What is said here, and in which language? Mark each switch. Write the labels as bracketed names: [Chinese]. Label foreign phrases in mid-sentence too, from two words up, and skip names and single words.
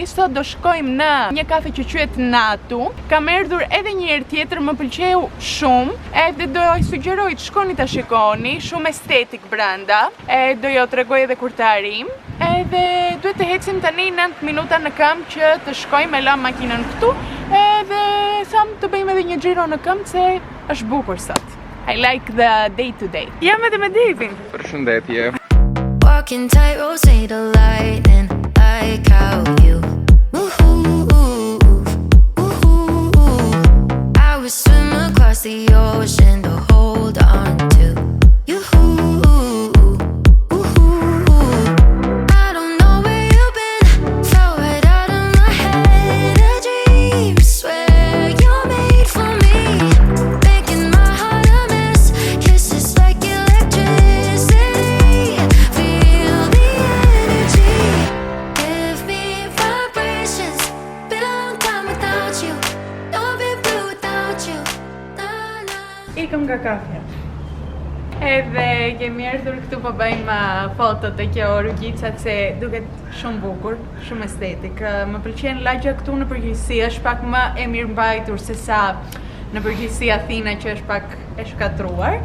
[Albanian] Sot do shkojmë në një kafe që quhet Natu. Kam erdhur edhe një herë tjetër, më pëlqeu shumë, edhe do ju sugjeroj të shkoni ta shikoni, shumë estetik brenda. Do ju tregoj edhe kur të arrim. Edhe duhet të ecim tani 9 minuta në këmbë që të shkojmë, e lam makinën këtu, edhe tham të bëjmë edhe një xhiro në këmbë se është bukur sot. [English] I like the day to day. [Albanian] Jam edhe me Davin. Përshëndetje. [English] Walking tight, say the lightning like how you I would swim across the ocean to hold on to you. I don't know where you've been, fell right out of my head. A dream, swear you're made for me, making my heart a mess. Kisses like electricity, feel the energy, give me vibrations. Been a long time without you, don't be blue without you. [Albanian] Ikëm nga kafja. Edhe kemi erdhur këtu po bëjmë fotot e kjo rrugicat se duket shumë bukur, shumë estetik. Më pëlqen lagja këtu në përgjithësi, është pak më e mirëmbajtur se sa në përgjithësi Athina që është pak e shkatruar.